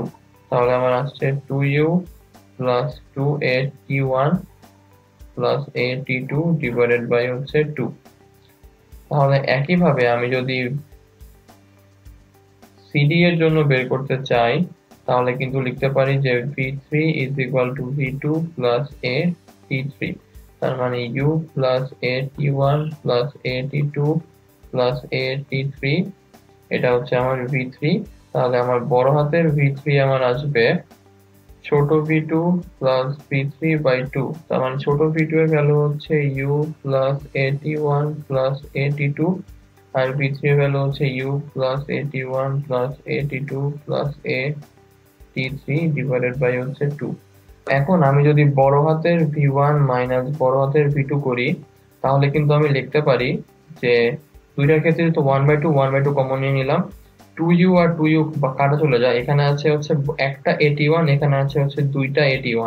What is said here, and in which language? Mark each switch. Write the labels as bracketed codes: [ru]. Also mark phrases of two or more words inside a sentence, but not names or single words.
[bn] তাহলে আমার আসছে 2u প্লাস 2a t1 প্লাস a t2 [en] divided by [bn] হচ্ছে 2। তাহলে একইভাবে আমি যদি CD এর জন্য বের করতে চাই, তাহলে কিন্তু লিখতে পারি যে [en] v3 is equal to v2 plus a t3, [bn] তার মানে [en] u plus a t1 plus a t2 plus a t3, [bn] এটা হচ্ছে আমার v3। তাহলে আমার বড় হাতের v3 আমার আসবে ছোট [en] v2 plus v3 by 2, [bn] তার মানে ছোট v2 এর ভ্যালু হচ্ছে [en] u plus a t1 plus a t2, [bn] আর v3 এর ভ্যালু হচ্ছে [en] u plus a t1 plus a t2 plus a t3 divided by [bn] হচ্ছে 2। এখন আমি যদি বড় হাতের v1 মাইনাস বড় হাতের v2 করি, তাহলে কিন্তু আমি লিখতে পারি যে দুইটার ক্ষেত্রে তো 1/2 1/2 কমন নিয়ে নিলাম, 2u আর 2u কাটা চলে যায়, এখানে আছে হচ্ছে একটা at1, এখানে আছে হচ্ছে দুইটা at1।